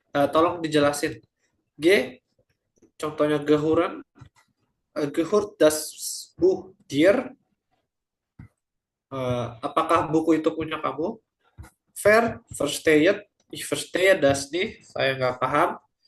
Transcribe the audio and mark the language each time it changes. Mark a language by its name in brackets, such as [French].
[Indonesian] Tolong dijelasin. [German] G, contohnya gehören, gehört das Buch dir? [Indonesian] Apakah buku itu punya kamu? [German] Versteht, ich verstehe das nicht, [Indonesian] saya nggak paham.